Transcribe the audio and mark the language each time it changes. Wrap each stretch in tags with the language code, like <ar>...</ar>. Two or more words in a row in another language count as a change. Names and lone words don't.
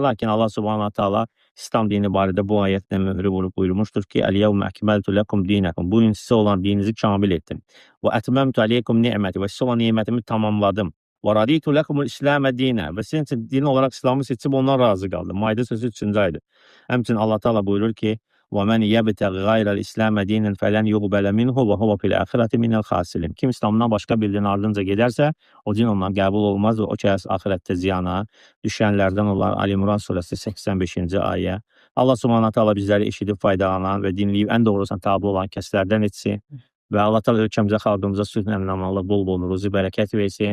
<az>Lakin</az> <ar>الله سبحانه تعالى</ar> <az>İslam dini barədə bu ayətlə möhrü vurub buyurmuşdur ki:</az> <ar>"الْيَوْمَ أَكْمَلْتُ لَكُمْ دِينَكُمْ."</ar> <az>Bu gün sizə olan dininizi kamil etdim.</az> <ar>"وَأَتْمَمْتُ عَلَيْكُمْ نِعْمَتِي."</ar> <az>Və sizə olan nimətimi tamamladım.</az> <ar>"وَرَضِيتُ لَكُمُ الْإِسْلَامَ دِينًا."</ar> <az>Və sizin üçün din olaraq İslamı seçib ondan razı qaldım. Maide sözü 3-cü ayədir. Həmçinin</az> <ar>الله تعالى</ar> <az>buyurur ki:</az> <ar>وَمَنْ يَبْتَغِ غَيْرَ الْإِسْلَامَ دِينًا فَلَنْ يُقْبَلَ مِنْهُ وَهُوَ فِي الْآخِرَةِ مِنَ الْخَاسِرِينَ.</ar> <az>Kim İslamdan başqa bir dinin ardınca gedərsə, o din ondan qəbul olmaz və o kəs axirətdə ziyana düşənlərdən olar. Ali İmran surəsi 85-ci ayə.</az> <ar>الله سبحانه تعالى</ar> <az>bizləri eşidib faydalanan və dinləyib ən doğrusuna tabe olan kəslərdən etsin və</az> <ar>الله تعالى</ar> <az>ölkəmizə, xalqımıza sülh, əmin-amanlıq, bol-bol ruzi, bərəkət versin.</az>